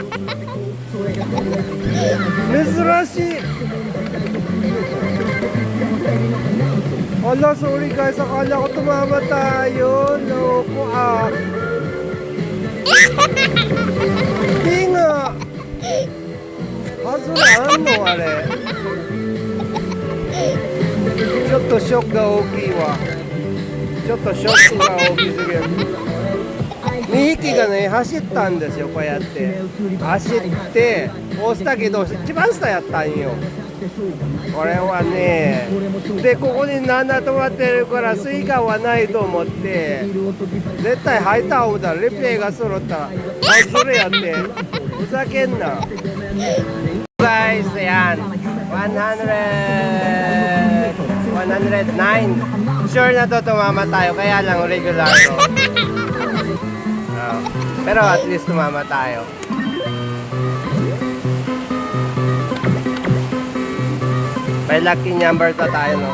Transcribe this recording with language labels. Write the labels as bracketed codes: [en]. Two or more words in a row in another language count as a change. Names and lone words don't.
[tl] Mizrashi. Wala, sorry guys. Akala ko tumama tayo. Loko ah. Hindi nga. Hazuran mo, are. [ja] ちょっとショックが大きいわ。ちょっとショックが大きすぎる。2匹がね走ったんですよ。こうやって走って押したけど一番下やったんよ。これはね、でここに7止まってるからスイカはないと思って絶対入った思ったらリプレイが揃ったらそれやってふざけんな。Guys, ayan 109. [tl] Sure na to tumama tayo, kaya lang regular no? Pero at least tumama tayo. May lucky number to tayo, no?